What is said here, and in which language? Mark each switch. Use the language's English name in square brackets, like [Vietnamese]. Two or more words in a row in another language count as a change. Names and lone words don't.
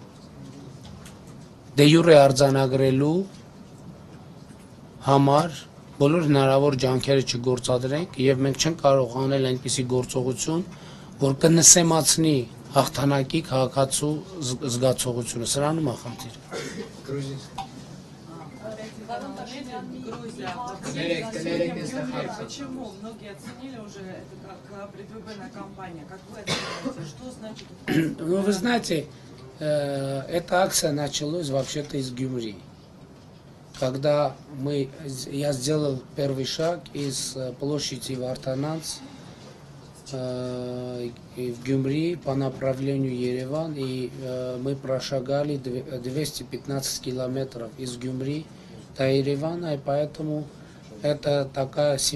[Armenian] դե յուրե արձանագրելու համար բոլոր հնարավոր ջանքերը չգործադրենք եւ մենք չենք կարող անել այնպիսի գործողություն, որ կնսեմացնի հաղթանակի քաղաքացու զգացողությունը, սրանում է խնդիրը։ [Russian] Почему многие оценили уже это как предвыборная кампания? Как вы оцениваете? Что значит? Ну, вы знаете, эта акция началась вообще-то из Гюмри. Когда я сделал первый шаг из площади Вартананц в Гюмри по направлению Ереван, и мы прошагали 215 километров из Гюмри до Еревана, и поэтому это такой